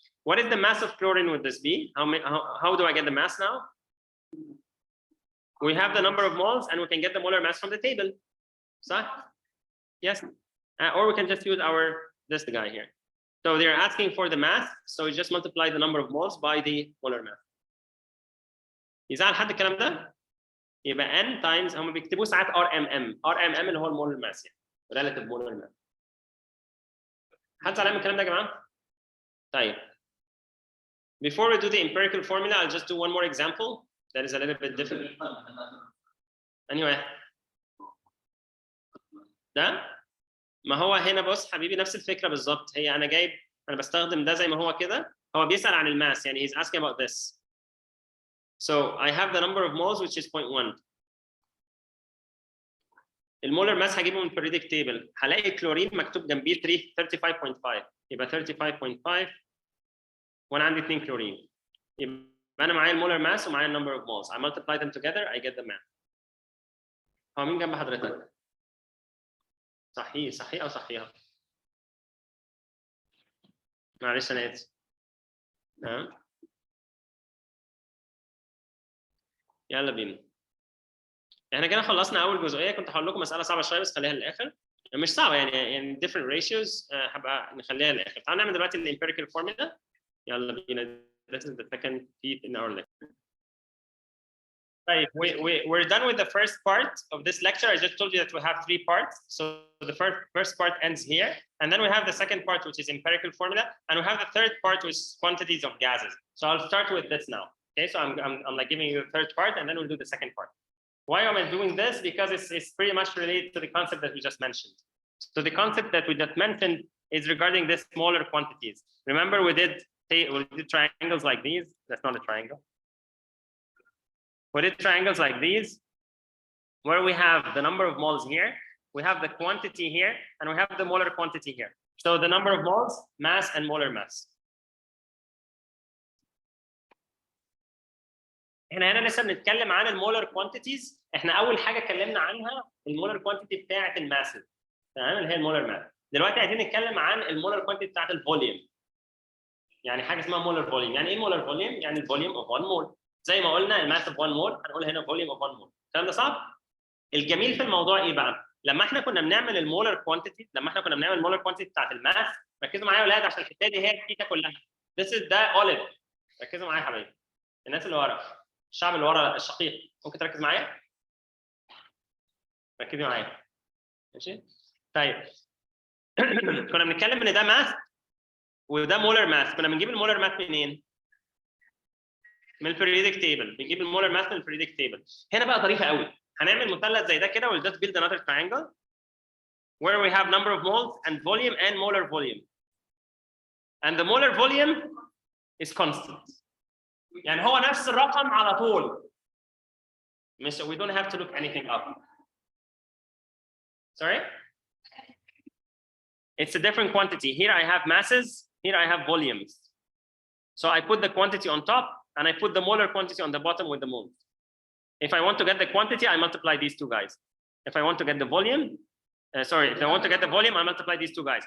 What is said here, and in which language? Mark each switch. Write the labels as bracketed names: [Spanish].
[English] What is the mass of chlorine would this be? How do I get the mass now? We have the number of moles and we can get the molar mass from the table. So yes, or we can just use this guy here. So they're asking for the mass, so we just multiply the number of moles by the molar mass. [Arabic] يزعل حد الكلام ده؟ يبقى n times هم بيكتبوه ساعات RMM اللي هو المولر ماس يعني relative molar mass. حد زعلان من الكلام ده يا جماعه؟ طيب. [English] Before we do the empirical formula, I'll just do one more example that is a little bit different. Anyway. [Arabic] ده ما هو هنا بص حبيبي نفس الفكره بالظبط. هي انا بستخدم ده زي ما هو كده. هو بيسأل عن الماس يعني he's asking about this. [English] So I have the number of moles which is 0.1. [Arabic] المولر ماس هجيبه من periodic table. هلاقي كلورين مكتوب جنبيه 35.5 يبقى 35.5 وانا عندي 2 كلورين. يبقى انا معايا المولر ماس ومعايا النمبر اوف moles. I multiply them together I get the mass. هو مين جنب حضرتك؟ صحيح او صحيحه؟ معلش انا اسف. تمام. يلا بينا. احنا كده خلصنا اول جزئيه. كنت هقول لكم مساله صعبه شويه بس خليها للاخر. مش صعبه يعني different ratios هبقى نخليها للاخر. [English] تعالوا نعمل دلوقتي الامبيريكال فورمولا. يلا بينا. This is the second piece in our lecture. طيب we're done with the first part of this lecture. I just told you that we have 3 parts. So the first part ends here, and then we have the second part, which is empirical formula, and we have the third part, which is quantities of gases. So I'll start with this now. Okay, so I'm like giving you the third part, and then we'll do the second part. Why am I doing this? Because it's pretty much related to the concept that we just mentioned. So the concept that we just mentioned is regarding the smaller quantities. Remember, we did triangles like these. That's not a triangle. We did triangles like these, where we have the number of moles here, we have the quantity here, and we have the molar quantity here. So the number of moles, mass, and molar mass. [Arabic] هنا لسه بنتكلم عن المولر كوانتيتيز. احنا اول حاجه اتكلمنا عنها المولر كوانتيتي بتاعه الماسز، تمام، اللي هي المولر ماس. دلوقتي عايزين نتكلم عن المولر كوانتيتي بتاعه الفوليوم. يعني حاجه اسمها مولر فوليوم. يعني ايه مولر فوليوم؟ يعني الفوليوم اوف 1 مول. زي ما قلنا الماس اوف 1 مول، هنقول هنا فوليوم اوف 1 مول. الكلام ده صح؟ الجميل في الموضوع ايه بقى؟ لما احنا كنا بنعمل المولر كوانتيتي، المولر كوانتيتي بتاعت الماس، ركزوا معايا يا اولاد عشان الحته دي هي الثيتا كلها. [English] This is ده اوليف. [Arabic] ركزوا معايا يا حبايبي. الناس اللي ورا، الشعب اللي ورا الشقيق، ممكن تركز معايا؟ ركزي معايا. ماشي؟ طيب. كنا بنتكلم ان ده ماس وده مولر ماس. كنا بنجيب المولر ماس منين؟ من البريودك تيبل. بنجيب المولر ماس من البريودك تيبل. هنا بقى ظريفه قوي. هنعمل مثلث زي ده كده. [English] we'll just build another triangle where we have number of moles and volume and molar volume. And the molar volume is constant. [Arabic] يعني هو نفس الرقم على طول. [English] مش we don't have to look anything up. Sorry? It's a different quantity. Here I have masses, here I have volumes. So I put the quantity on top and I put the molar quantity on the bottom with the moles. If I want to get the quantity, I multiply these two guys. If I want to get the volume, if I want to get the volume, I multiply these two guys.